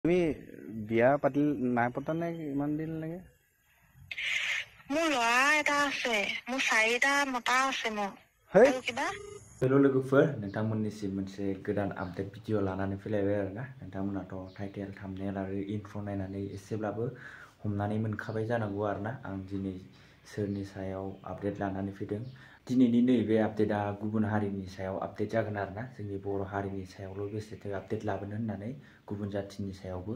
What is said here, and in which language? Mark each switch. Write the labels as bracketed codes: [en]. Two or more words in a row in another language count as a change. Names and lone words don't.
[as] তুমি বিয়া পাতিল নাই পতা নে ইমান দিন লাগে? মোৰ ল'ৰা এটা আছে, মোৰ 4টা মতা আছে মোৰ। হেই আৰু किबा [brx] हेल' लोगोफोर नोंथांमोननिसिम मोनसे गोदान आपडेट भिडिअ लानानै फैलायबाय आरोना नोंथांमोनाथ' [en] title thumbnail [brx] आरो इन्ट्र नायनानै एसेब्लाबो हमनानै मोनखाबाय जानांगौ आरोना आं दिनै सोरनि सायाव आपडेट लानानै फैदों। दिनैनि नैबे आपडेटआ गुबुन हारिनि सायाव आपडेट जागोन आरोना जोंनि बर' हारिनि सायावल' बेसेथो आपडेट लाबोनो होननानै गुबुन जाथिनि सायावबो